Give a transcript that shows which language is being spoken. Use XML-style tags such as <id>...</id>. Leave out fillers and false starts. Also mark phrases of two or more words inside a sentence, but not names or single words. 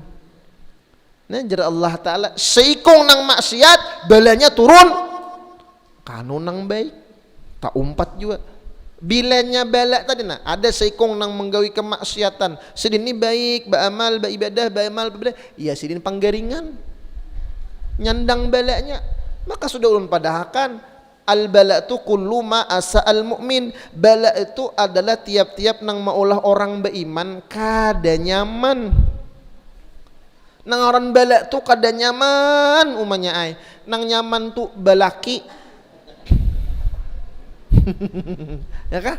<bjn>Nah jar Allah Ta'ala, seikong nang maksiat balanya turun, kanu nang baik tak umpat juga. Bilanya bala tadi nah ada seikong nang menggawi kemaksiatan, sedin ini baik baamal baibadah baamal baibadah, ya sedin panggaringan nyandang balanya. Maka sudah ulun padahakan al bala tu</bjn> <ar>كُلُّ مَا سَاءَ الْمُؤْمِنَ,</ar> <bjn>bala itu adalah tiap-tiap nang maulah orang beriman kada nyaman. Nang orang bala tu kada nyaman umanya ai, nang nyaman tu balaki. Ya kah?</bjn>